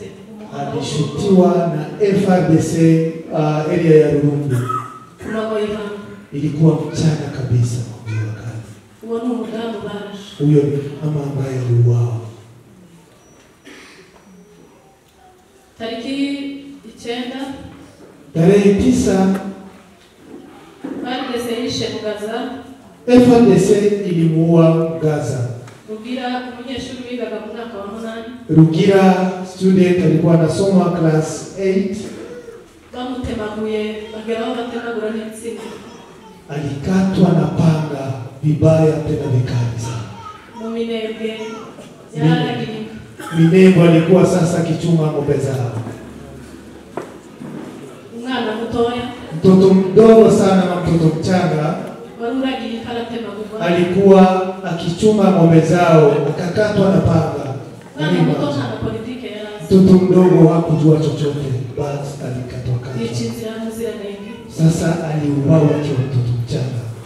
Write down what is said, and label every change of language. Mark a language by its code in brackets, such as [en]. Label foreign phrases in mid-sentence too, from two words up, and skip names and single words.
[sw] Alishutiwa na FARDC area ya Rurundi. Ilikuwa mchana kabisa kwa wakati. Huyo ni mama ambaye aliuawa. [rw] Tariki 9 [sw] tarehe 9 [rw] FARDC ishe Gaza. [sw] FARDC ilimuua Gaza. [rw] Rugira umunyeshuri wigaga mu mwaka wa 8. [sw] Rugira student alikuwa anasoma class 8. [rw] Bamutemaguye bageraho batemagura n'itsinda. [sw] Alikatwa na panga vibaya tena vikali sana. [rw] Mu Minembwe yaragirika. [sw] Minembwe alikuwa sasa kichunga ng'ombe zao. [rw] Umwana mutoya, [sw] mtoto mdogo sana na mtoto mchanga [rw] waruragirika aratemagurwa. [sw] Alikuwa akichunga ng'ombe zao akakatwa na panga. Mtoto mdogo hakujua chochote, basi alikatwa kata. Sasa aliuawa akiwa mtoto mchanga.